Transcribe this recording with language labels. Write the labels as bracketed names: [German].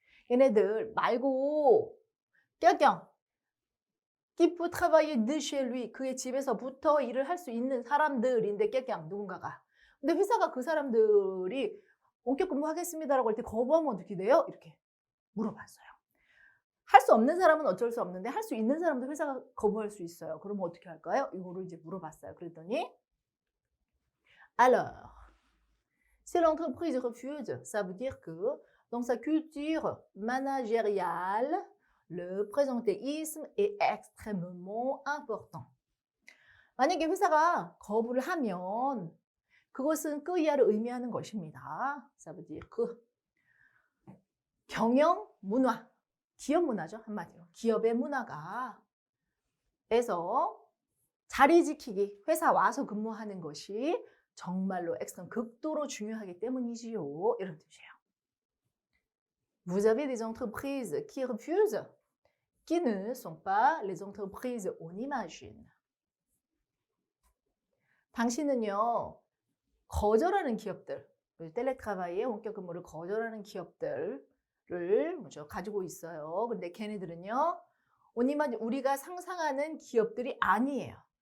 [Korean] 얘네들 말고 껴껴 [French] qui peut travailler de chez lui [Korean] 그의 집에서부터 일을 할 수 있는 사람들인데 껴껴 누군가가. 근데 회사가 그 사람들이 원격 근무하겠습니다라고 할 때 거부하면 어떻게 돼요? 이렇게 물어봤어요. 할 수 없는 사람은 어쩔 수 없는데 할 수 있는 사람도 회사가 거부할 수 있어요. 그러면 어떻게 할까요? 이거를 이제 물어봤어요. 그랬더니 [French] alors si l'entreprise refuse, ça veut dire que dans sa culture managériale, le présentéisme est extrêmement important. [Korean] 만약에 회사가 거부를 하면 그것은 그 이하를 의미하는 것입니다. [French] ça veut dire que [Korean] 경영 문화, 기업 문화죠. 한마디로. 기업의 문화가 에서 자리 지키기, 회사 와서 근무하는 것이 정말로 엑스트라 극도로 중요하기 때문이지요. 이런 뜻이에요. [French] Vous avez des entreprises qui refusent, qui ne sont pas les entreprises on imagine. [Korean] 당신은요, 거절하는 기업들, 텔레트라바이의 원격 근무를 거절하는 기업들을 가지고 있어요. 근데 걔네들은요, 우리가 상상하는 기업들이 아니에요.